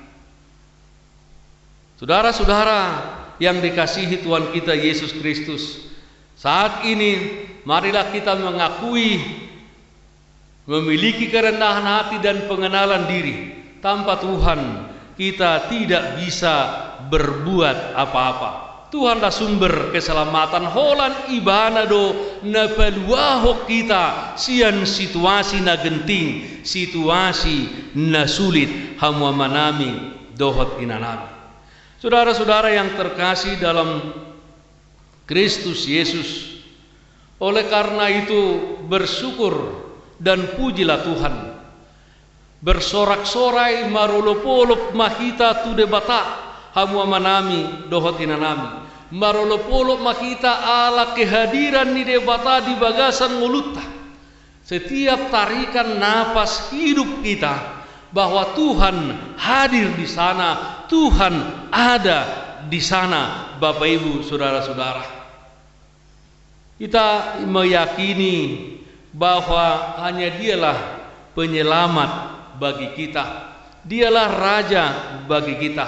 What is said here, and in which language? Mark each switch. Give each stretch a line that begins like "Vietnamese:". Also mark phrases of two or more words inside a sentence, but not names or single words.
Indonesian: Saudara-saudara yang dikasihi Tuhan kita Yesus Kristus, saat ini marilah kita mengakui, memiliki kerendahan hati dan pengenalan diri. Tanpa Tuhan kita tidak bisa berbuat apa-apa. Tuhanlah sumber keselamatan.
Batak Toba: Holan ibanado na peluahok kita sian situasi na genting, situasi na sulit hamwa manami dohot inanami.
Indonesian: Saudara-saudara yang terkasih dalam Kristus Yesus, oleh karena itu bersyukur dan pujilah Tuhan.
Batak Toba: Bersorak-sorai marolopolop mahita tu debata hamu amanami dohot inanami. Marolopolop mahita ala kehadiran ni debata di bagasan mulutta.
Indonesian: Setiap tarikan napas hidup kita bahwa Tuhan hadir di sana, Tuhan ada di sana, Bapak Ibu, saudara-saudara. Kita meyakini bahwa hanya Dialah penyelamat bagi kita, Dialah Raja bagi kita.